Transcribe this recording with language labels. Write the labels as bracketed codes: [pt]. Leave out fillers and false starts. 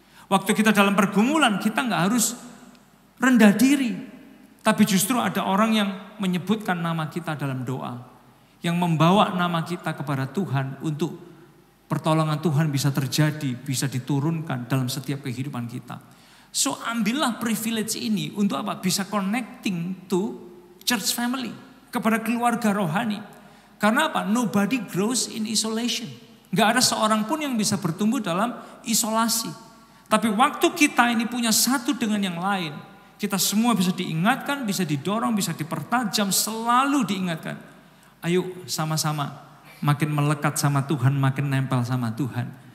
[id] Waktu kita dalam pergumulan, kita gak harus rendah diri. Tapi justru ada orang yang menyebutkan nama kita dalam doa. Yang membawa nama kita kepada Tuhan untuk pertolongan Tuhan bisa terjadi, bisa diturunkan dalam setiap kehidupan kita. So ambillah privilege ini untuk apa? Bisa [en] connecting to church family. [id] Kepada keluarga rohani. Karena apa? [en] Nobody grows in isolation. [id] Gak ada seorang pun yang bisa bertumbuh dalam isolasi. Tapi waktu kita ini punya satu dengan yang lain, kita semua bisa diingatkan, bisa didorong, bisa dipertajam, selalu diingatkan. Ayo sama-sama makin melekat sama Tuhan, makin nempel sama Tuhan.